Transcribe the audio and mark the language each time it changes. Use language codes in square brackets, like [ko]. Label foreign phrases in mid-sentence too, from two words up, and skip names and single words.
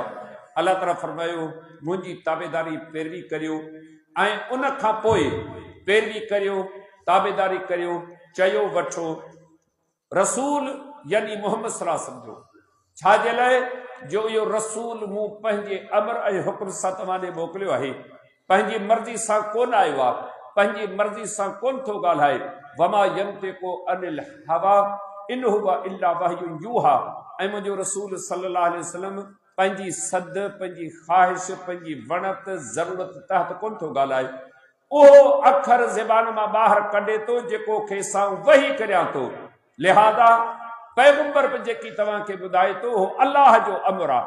[sd] अल्लाह ताला फरमायो मुंहिंजी ताबेदारी पैरवी करियो ऐं उन खां पोइ पैरवी करियो ताबेदारी करियो चयो वठो रसूल यानी मोहम्मद [ar] صلى الله عليه وسلم [sd] जो। छाजे लाइ? जो इहो रसूल मूं पंहिंजे अमर ऐं हुक्म सां तव्हां ॾे मोकिलियो आहे। पंहिंजी मर्ज़ी सां कोन आयो आहे, पंहिंजी मर्ज़ी सां कोन थो ॻाल्हाए। [ar] وما ينطق عن الهوى إن هو إلا وحي يوحى. [sd] ऐं मुंहिंजो रसूल [ar] صلى الله عليه وسلم [sd] पंहिंजी सद पंहिंजी ख़्वाहिश पंहिंजी वणत ज़रूरत तहत कोन थो ॻाल्हाए। उहो अखर ज़बान मां ॿाहिरि कढे थो जेको खेसां वही करियां थो। लिहाज़ा पैगंबर बि जेकी तव्हांखे ॿुधाए थो उहो अल्लाह जो अमर आहे।